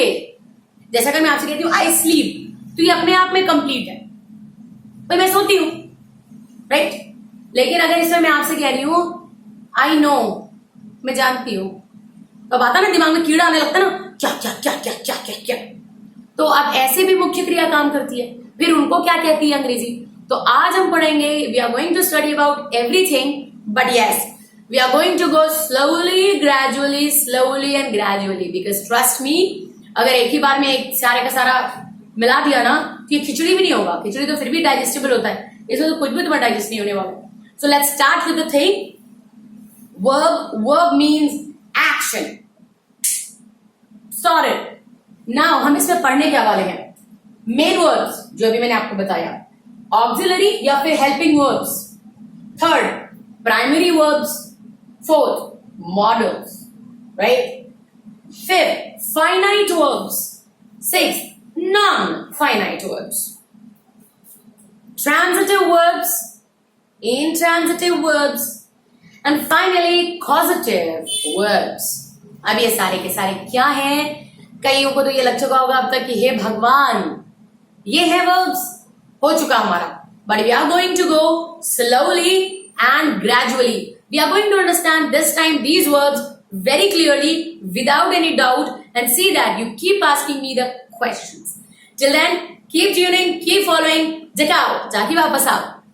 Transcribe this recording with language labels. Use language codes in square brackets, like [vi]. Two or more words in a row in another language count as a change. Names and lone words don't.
[hi] जैसा अगर मैं आपसे कहती हूं [en] I sleep, [hi] तो ये अपने आप में कंप्लीट है, भाई मैं सोती हूं, राइट। लेकिन अगर इसमें मैं आपसे कह रही हूं [en] I know, [hi] मैं जानती हूं, तो अब आता ना दिमाग में कीड़ा आने लगता ना, क्या क्या क्या क्या क्या क्या क्या। तो अब ऐसे भी मुख्य क्रिया काम करती है, फिर उनको क्या कहती है अंग्रेजी। तो आज हम पढ़ेंगे, [en] We are going to study about everything, but yes we are going to go slowly and gradually, because trust me, [hi] अगर एक ही बार में एक सारे का सारा मिला दिया ना तो ये खिचड़ी भी नहीं होगा। खिचड़ी तो फिर भी डाइजेस्टेबल होता है, इसमें तो कुछ भी तुम्हारा डाइजेस्ट नहीं होने वाला। [en] So let's start with the thing, verb means action, sorted. नाउ [hi] हम इसमें पढ़ने क्या वाले हैं, [en] main verbs [hi] जो अभी मैंने आपको बताया, [en] ऑक्सिलरी [hi] या फिर [en] helping verbs, third primary verbs, fourth modals, right, fifth finite verbs, sixth non finite verbs, transitive verbs, intransitive verbs, and finally causative verbs. [hi] अब ये सारे के सारे क्या हैं, कईयों को तो ये लग चुका होगा अब तक कि हे भगवान ये है verbs, हो चुका हमारा, [en] but we are going to go slowly and gradually. We are going to understand this time these verbs very clearly without any doubt and see that you keep asking me the questions. Till then keep tuning, keep following, [hi] जाके वापस आओ।